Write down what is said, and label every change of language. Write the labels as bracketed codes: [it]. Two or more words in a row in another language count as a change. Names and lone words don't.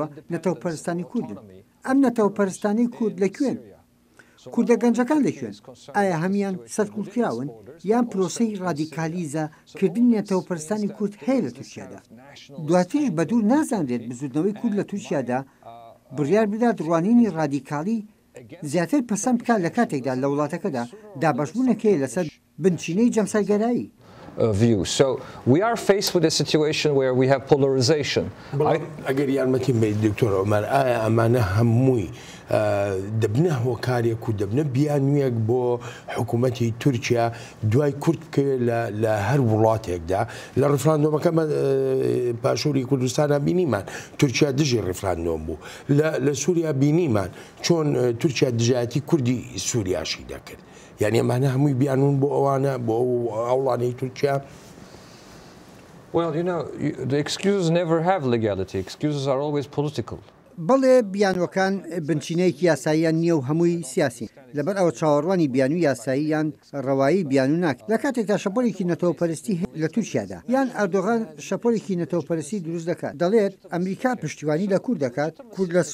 [ckb] نەتەوەپەرستانی کوردن ئەم نەتەوەپەرستانی کورد لەکوێن کوردە گەنجەکان لەکوێن ئایا هەمیان سەرکوتکراون یان پرۆسەی ڕادیکالیزە کردن نێتەوەپەرستانی کورد هەیە لە تورکیادا دواتریش بە دوور نازانرێت بزودنەوەی کورد لە تورکیادا بڕیار بدات ڕوانینی ڕادیکالی زیاتر پەسەند بکات لە کاتێکدا لە وڵاتەکەدا دابەشبوونەکەی لەسەر بنچینەی جەمسەرگەرایی. [en] View. So we are faced with a situation where we have polarization. [ckb] ئەگەر یارمەتیم بێت دکتۆر عومەر ئایا ئەمانە هەمووی دەبنە هۆکارێک و دەبنە بیانویەک بۆ حکوومەتی تورکیا دوای کورد بکەوێت لە هەر وڵاتێکدا لە ڕفراندۆمەکە پاشووری کوردستانە بینیمان تورکیا دژی ڕفراندۆم بوو لە سووریا بینیمان چۆن تورکیا دژایەتی کوردی سووریاشی دەکرد. یعنی ئەمانە هەمووی بیانون بۆ ئەوانە بۆ ئەوڵانەی تورکیا. [en] Well, the excuses never have legality. Excuses are always political. [ckb] بەڵێ بیانوەکان بنچینەیەکی یاساییان نییە و هەمووی سیاسی لەبەر ئەوە چاوەڕوانی بیان و یاساییان ڕەوایی بیان و ناک لە کاتێکدا شەپۆلێکی نەتەوەپەرستی لە تورکیادا یان ئەردۆغان شەپۆلێکی نەتەوەپەرستی دروست دەکات دەڵێت ئەمریکا پشتیوانی لە کورد دەکات کورد لە